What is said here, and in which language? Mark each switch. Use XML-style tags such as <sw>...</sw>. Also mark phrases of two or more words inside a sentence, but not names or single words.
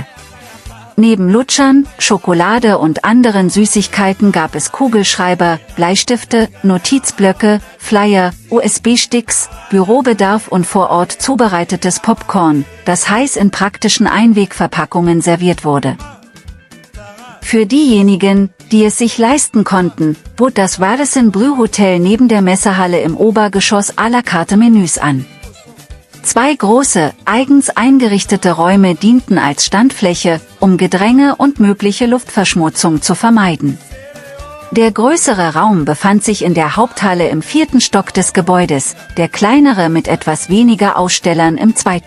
<de>Neben Lutschern, Schokolade und anderen Süßigkeiten gab es Kugelschreiber, Bleistifte, Notizblöcke, Flyer, USB-Sticks, Bürobedarf und vor Ort zubereitetes Popcorn, das heiß in praktischen Einwegverpackungen serviert wurde. Für diejenigen, die es sich leisten konnten, bot das Radisson Blu Hotel neben der Messehalle im Obergeschoss</de> <fr>à la carte</fr> <de>Menüs an. 2 große, eigens eingerichtete Räume dienten als Standfläche, um Gedränge und mögliche Luftverschmutzung zu vermeiden. Der größere Raum befand sich in der Haupthalle im 4. Stock des Gebäudes, der kleinere mit etwas weniger Ausstellern im 2.</de>